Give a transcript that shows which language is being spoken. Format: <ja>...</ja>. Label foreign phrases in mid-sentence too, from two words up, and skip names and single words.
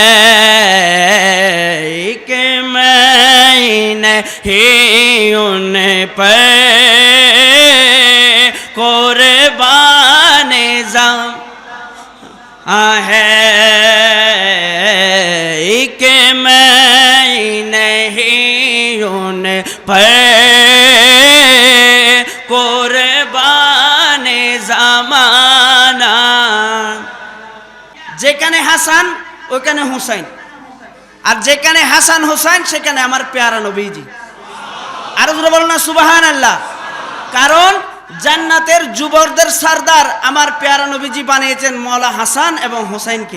<ur>ایک میں نہیں ان پر قربان ہے، ایک میں نہیں ان پر قربان زمانہ،</ur> <bn>যেখানে হাসান ওখানে হুসাইন, আর যেখানে হাসান হুসাইন সেখানে আমার পেয়ারা নবীজি। আরো জোরে বলুন না</bn> <ar>سبحان الله.</ar> <bn>কারণ জান্নাতের যুবকদের সরদার আমার পেয়ারা নবীজি বানিয়েছেন মওলা হাসান এবং হুসাইনকে।</bn>